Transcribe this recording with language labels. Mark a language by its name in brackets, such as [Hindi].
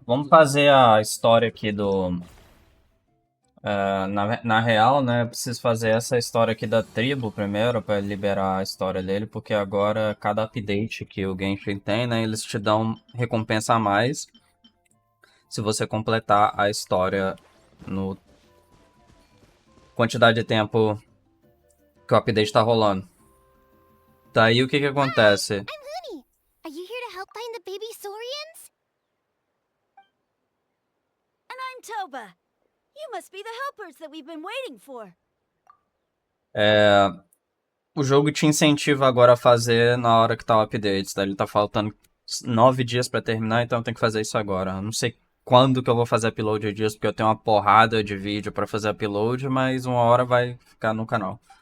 [Portuguese] Vamos fazer a história aqui do. Na real, né? Eu preciso fazer essa história aqui da tribo primeiro para liberar a história dele, porque agora cada update que o Genshin tem, né? Eles te dão recompensa a mais se você completar a história no quantidade de tempo que o update tá rolando. Daí o que que acontece? [English] I'm Looney. Are you here to help find the baby Saurians? And I'm Toba. You must be the helpers that we've been waiting for. [Portuguese] O jogo te incentiva agora a fazer na hora que tá o update, tá? Ele tá faltando 9 dias pra terminar, então tem que fazer isso agora. Eu não sei quando que eu vou fazer upload disso, porque eu tenho uma porrada de vídeo pra fazer upload, mas uma hora vai ficar no canal.